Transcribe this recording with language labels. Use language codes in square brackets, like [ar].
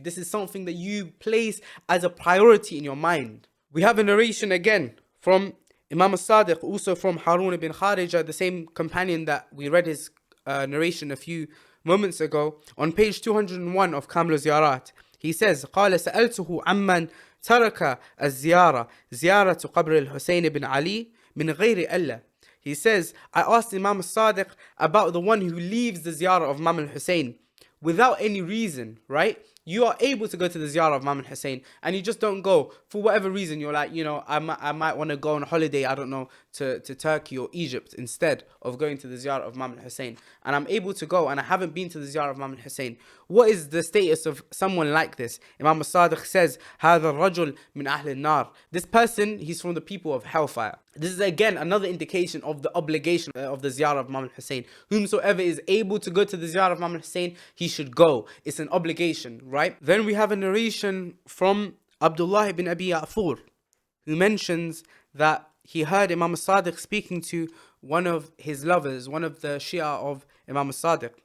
[en] This is something that you place as a priority in your mind. We have a narration again from Imam al-Sadiq, also from Harun ibn Kharija, the same companion that we read his narration a few moments ago, on page 201 of Kamil Ziyarat. He says, [ar] قال سألته عمن ترك الزيارة زيارة قبر الحسين بن علي من غير إلا. [en] He says, I asked Imam al-Sadiq about the one who leaves the Ziyarah of Imam al-Hussain without any reason, right? You are able to go to the Ziyarah of Imam Hussain and you just don't go for whatever reason. You're like, I might want to go on a holiday, I don't know, to Turkey or Egypt instead of going to the Ziyarah of Imam Hussain. And I'm able to go and I haven't been to the Ziyarah of Imam Hussain. What is the status of someone like this? Imam al-Sadiq says, [ar] هذا الرجل من أهل النار. [en] This person, he's from the people of hellfire. This is again another indication of the obligation of the Ziyarah of Imam Hussain. Whomsoever is able to go to the Ziyarah of Imam Hussain, he should go. It's an obligation, right? Then we have a narration from Abdullah ibn Abi Ya'fur, who mentions that he heard Imam al-Sadiq speaking to one of his lovers, one of the Shia of Imam al-Sadiq.